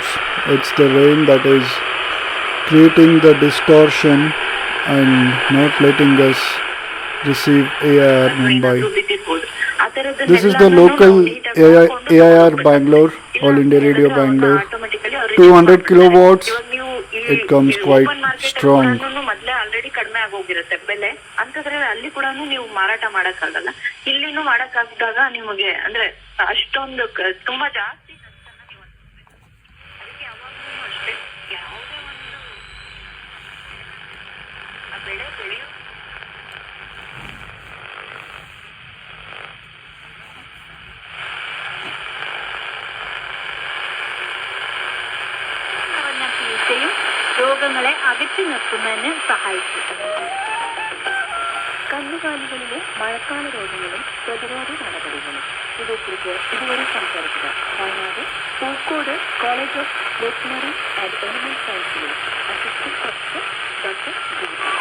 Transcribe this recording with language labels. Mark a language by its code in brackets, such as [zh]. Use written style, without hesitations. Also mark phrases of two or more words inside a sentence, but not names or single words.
[en] It's the rain that is creating the distortion and not letting us receive AIR Mumbai. This is the local AIR Bangalore, All India Radio Bangalore. 200 kilowatts. It comes quite strong. [kn] ಆಲ್ರೆಡಿ ಕಡಿಮೆ ಆಗೋಗಿರುತ್ತೆ ಬೆಲೆ ಅಂತಂದ್ರೆ ಅಲ್ಲಿ ಕೂಡ ನೀವು ಮಾರಾಟ ಮಾಡಕ್ಕಾಗಲ್ಲ. ಇಲ್ಲಿನೂ ಮಾಡಕ್ಕಾಗದಾಗ ನಿಮಗೆ ಅಂದ್ರೆ ಅಷ್ಟೊಂದು ತುಂಬಾ ಜಾಸ್ತಿ ಅದಕ್ಕೆ ಯಾವಾಗ್ಲೂ ಅಷ್ಟೇ ಯಾವುದೇ ಒಂದು ಬೆಳೆ ಬೆಳೆಯೋ [ml] രോഗങ്ങളെ അകറ്റി നിർത്തുന്നതിന് സഹായിക്കും. കന്നുകാലികളിലെ മഴക്കാല രോഗങ്ങളും പ്രതിരോധ നടപടികളും ഇതേക്കുറിച്ച് ഇതുവരെ സംസാരിക്കുക വയനാട് പൂക്കോട് കോളേജ് ഓഫ് വെറ്റിനറി ആൻഡ് അനിമൽ സയൻസിലെ [en] assistant professor [ml] ഡോക്ടർ ഗീത.